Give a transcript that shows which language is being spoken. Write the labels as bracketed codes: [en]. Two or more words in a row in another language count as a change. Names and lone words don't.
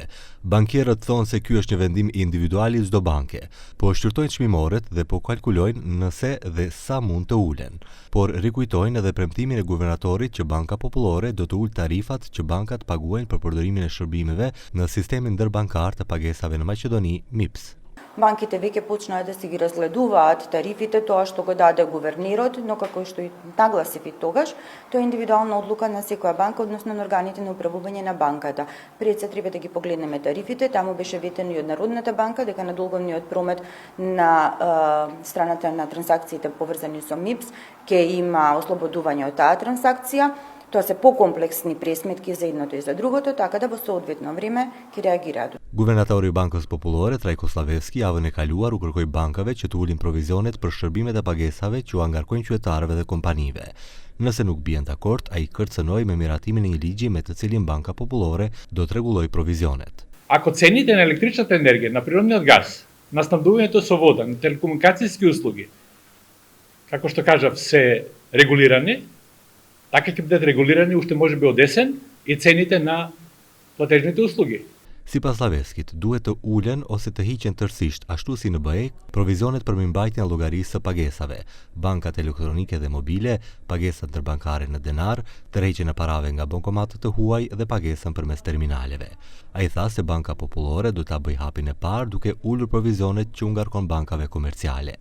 [sq] Bankierët thonë se ky është një vendim individual i çdo banke, po shqyrtojnë çmimoret dhe po kalkulojnë nëse dhe sa mund të ulen. Por rikujtojnë edhe premtimin e guvernatorit që Banka Popullore do të ulë tarifat që bankat paguajnë për përdorimin e shërbimeve në sistemin ndërbankar të pagesave në Maqedoni, MIPS. [mk] Банките веќе почнаа да си ги разгледуваат тарифите, тоа што го даде гувернерот, но како што и нагласив и тогаш, тоа е индивидуална одлука на секоја банка, односно на органите на управување на банката. Пред се треба да ги погледнеме тарифите, таму беше ветено и од Народната банка дека надолговниот промет на страната на трансакциите поврзани со МИПС ќе има ослободување од таа трансакција. Тоа се покомплексни пресметки за едното и за другото, така да во соодветно време ќе реагираат. [sq] Guvernatori i Bankës Popullore Trajko Slavesky javën e kaluar u kërkoi bankave që të ulin provizionet për shërbimet e pagesave që u angarkojnë qytetarëve dhe kompanive. Nëse nuk bien dakord, ai kërcënoi me miratimin e një ligji me të cilin Banka Popullore do të rregullojë provizionet. [mk] Ако цените на електричната енергия, на природниот газ, на снабдувањето со вода, на телекомуникацијски услуги, како што кажав, се регулирани, така ќе бидат регулирани уште можеби од есен и цените на платежните услуги. [sq] Sipas Slaveskit, duhet të ulen ose të hiqen tërësisht, ashtu si në BE, provizionet për mirëmbajtjen e llogarisë së pagesave, bankat elektronike dhe mobile, pagesat ndërbankare në denar, tërheqjen e parave nga bankomatët të huaj dhe pagesën përmes terminaleve. Ai tha se Banka Popullore do ta bëjë hapin e parë duke ulur provizionet që u ngarkon bankave komerciale.